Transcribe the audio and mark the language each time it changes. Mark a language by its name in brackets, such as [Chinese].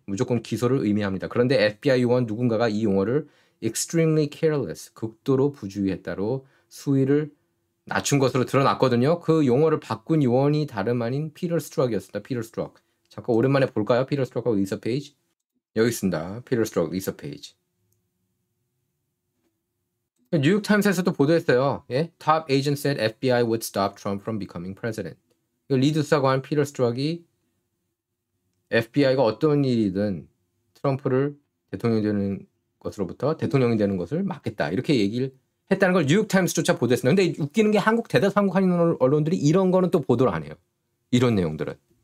[Korean] 무조건 기소를 의미합니다. 그런데 FBI 요원 누군가가 이 용어를 [English] extremely careless, [Korean] 극도로 부주의했다로 수위를 낮춘 것으로 드러났거든요. 그 용어를 바꾼 요원이 다름 아닌 피터 스트록이었습니다. 피터 스트록. 잠깐 오랜만에 볼까요? 피터 스트록하고 리사 페이지. 여기 있습니다. 피터 스트록, 리사 페이지. 뉴욕타임스에서도 보도했어요. 예? [English] Top agent said FBI would stop Trump from becoming president. [Korean] 리드 수사관 피터 스트록이 FBI가 어떤 일이든 트럼프를 대통령이 되는 것으로부터 대통령이 되는 것을 막겠다. 이렇게 얘기를 했다는 걸 뉴욕타임스조차 보도했습니다. 근데 웃기는 게 대다수 한국 한인 언론들이 이런 거는 또 보도를 안 해요. 이런 내용들은.